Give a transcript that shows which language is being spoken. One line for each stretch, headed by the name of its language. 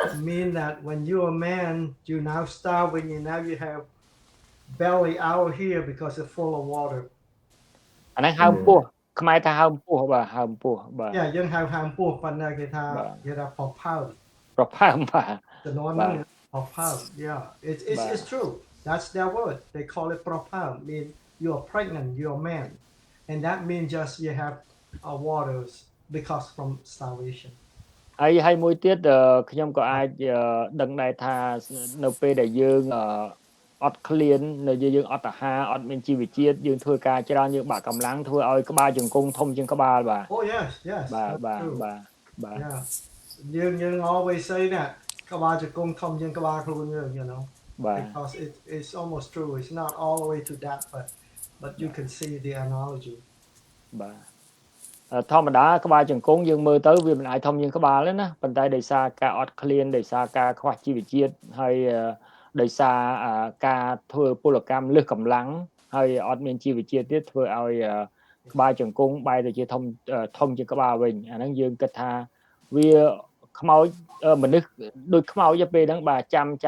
English: Mean that when you're a man, you're now starving and now you have belly out here because it's full of water.
Khmer: អាហ្នឹងហើមពោះខ្មែរថាហើមពោះបាទហើมពោះបាទ Yeah យើងហៅហើមពោះប៉ុន្តែគេថាប្រផើម បាទ ចំនួនហ្នឹងប្រផើម
English: Yeah it's true that's their word they call it ប្រផើម mean you're pregnant you're a man and that means just you have waters because from starvation
Khmer: ហើយមួយទៀតខ្ញុំក៏អាចដឹងដែរថានៅពេលដែលយើងអត់ឃ្លាននៅយើងអត់អាហារអត់មានជីវជាតិយើងធ្វើការច្រើនយើងបាក់កម្លាំងធ្វើឲ្យក្បាលជង្គង់ធំជាងក្បាលបាទ
English: Oh yes
Khmer: បាទ យើង
English: always say that
Khmer: ក្បាលជង្គង់ធំជាងក្បាលខ្លួនយើង
English: you know because it's almost true it's not all the way to that but you can see the analogy
Khmer: បាទធម្មតាក្បាលជង្គង់យើងមើលទៅវាមិនអាចធំជាងក្បាលទេណាប៉ុន្តែដោយសារការអត់ឃ្លានដោយសារការខ្វះជីវជាតិហើយដោយសារការធ្វើពលកម្មលើសកម្លាំងហើយអត់មានជីវជាតិទៀតធ្វើឲ្យក្បាលជង្គង់បែរទៅជាធំជាងក្បាលវិញអាហ្នឹងយើងគិតថាវាខ្មោចមនុស្សដូចខ្មោចទៅពេលហ្នឹងបាទចាំ